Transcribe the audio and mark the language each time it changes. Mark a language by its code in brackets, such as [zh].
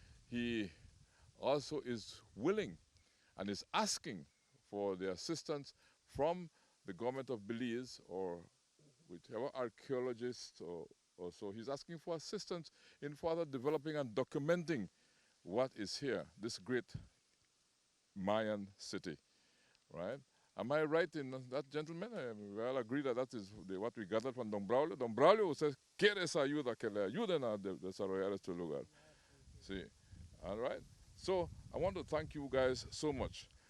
[en] He also is willing and is asking for the assistance from the government of Belize or whichever archaeologist or so. He's asking for assistance in further developing and documenting what is here, this great Mayan city, right? Am I right in that, gentlemen? We all agree that that is what we gathered from Don Braulio. [es] Don Braulio [en] says, [es] quiere esa ayuda, que le ayuden a desarrollar este lugar. [en] See, all right? So I want to thank you guys so much.